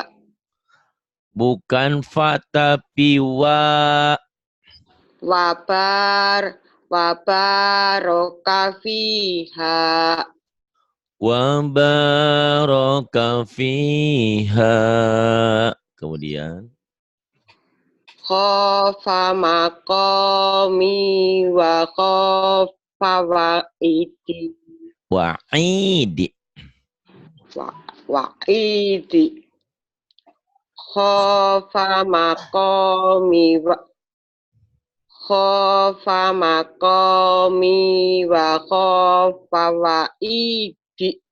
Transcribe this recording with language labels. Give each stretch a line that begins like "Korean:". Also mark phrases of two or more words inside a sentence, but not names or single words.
Indonesian: bukan fa tapi wa.
Arabic: وبارك فيها. وبارك فيها.
Indonesian: Kemudian
Arabic: خاف مقامي وخاف وعيد. wa'idi. Wa'idi. خاف مقامي وخاف مقامي وخاف وعيد.